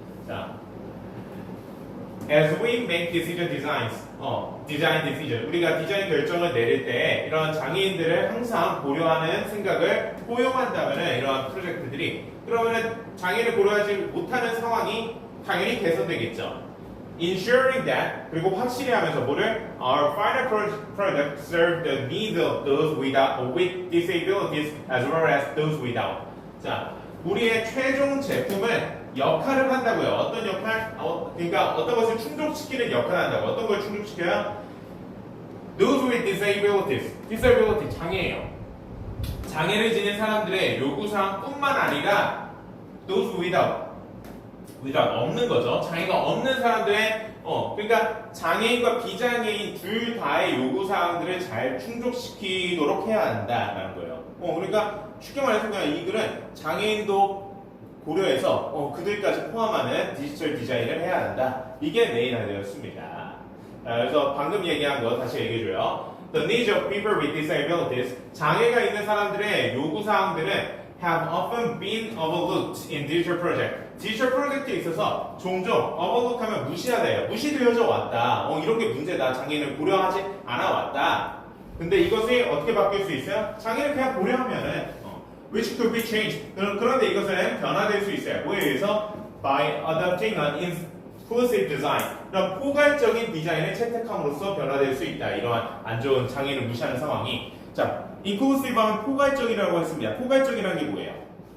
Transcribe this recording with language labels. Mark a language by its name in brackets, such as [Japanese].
[Korean] 자, [English] as we make decision design decision, [Korean] 우리가 디자인 결정을 내릴 때 이런 장애인들을 항상 고려하는 생각을 포용한다면은 이러한 프로젝트들이 그러면은 장애인을 고려하지 못하는 상황이 당연히 개선되겠죠. [English] Ensuring that [Korean] 그리고 확실히 하면서 뭐를 [English] our final product serve the needs of those with disabilities as well as those without. [Korean] 자, 우리의 최종 제품은 역할을 한다고요. 어떤 역할? 그러니까 어떤 것을 충족시키는 역할을 한다고. 어떤 걸 충족시켜요? [English] Those with disabilities. [Korean] disability 장애예요. 장애를 지닌 사람들의 요구사항뿐만 아니라 [English] those without [Korean] 없는 거죠. 장애가 없는 사람들의 그러니까 장애인과 비장애인 둘 다의 요구사항들을 잘 충족시키도록 해야 한다라는 거예요. 그러니까 쉽게 말해서 그냥 이 글은 장애인도 고려해서 그들까지 포함하는 디지털 디자인을 해야 한다. 이게 메인 아이디어였습니다. 그래서 방금 얘기한 거 다시 얘기해줘요. [English] The needs of people with disabilities. [Korean] 장애가 있는 사람들의 요구사항들은 [English] have often been overlooked in digital project. [Korean] 디지털 프로젝트에 있어서 종종 overlook 하면 무시하다예요. 무시되어져 왔다. 이런 게 문제다. 장애인을 고려하지 않아 왔다. 근데 이것이 어떻게 바뀔 수 있어요? 장애를 그냥 고려하면은 [English] which could be changed. [Korean] 그런데 이것은 변화될 수 있어요. 뭐에 의해서? [English] By adopting an inclusive design. [Korean] 그런 포괄적인 디자인을 채택함으로써 변화될 수 있다. 이러한 안 좋은 장애인을 무시하는 상황이. 자, inclusive 하면 포괄적이라고 했습니다. 포괄적이라는 게 뭐예요?